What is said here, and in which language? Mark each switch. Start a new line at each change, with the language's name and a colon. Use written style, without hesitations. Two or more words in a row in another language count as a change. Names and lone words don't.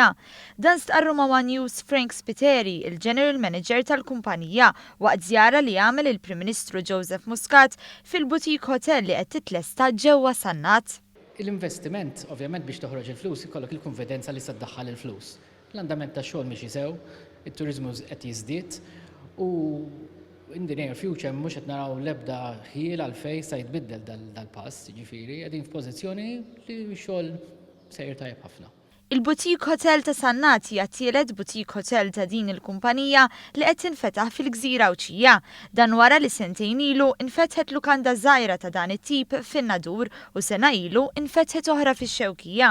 Maltese: Dan stqarru ma' News Frank Spiteri, il-
English: General Manager
Maltese: tal-kumpanija, waqt żjara li għamel il-Prim Ministru Joseph Muscat fil-Boutique Hotel li qed titlesta ġewwa Sannat. Il-investiment, ovvjament biex toħroġ il-flus, ikollok il-konfidenza li se tdaħħal il-flus. L-andament ta' xogħol mhix isew, it-turiżmu qed jiżdied u
English: in the near future
Maltese: mhux qed naraw l-ebda ħiel għalfejn se jitbiddel dal-pass, jiġifieri qegħdin f'pożizzjoni li x-xogħol sejjer tajjeb ħafna. Il-
English: Boutique Hotel
Maltese: ta' Sannat hija tielet boutique hotel ta' din il-kumpanija li qed tinfetaħ fil-Gżira Awċija. Dan wara li sentejn ilu infetħet lukanda żgħira ta' dan it-tip fin-Nadur u sena ilu infetħet oħra fix-Xewkija.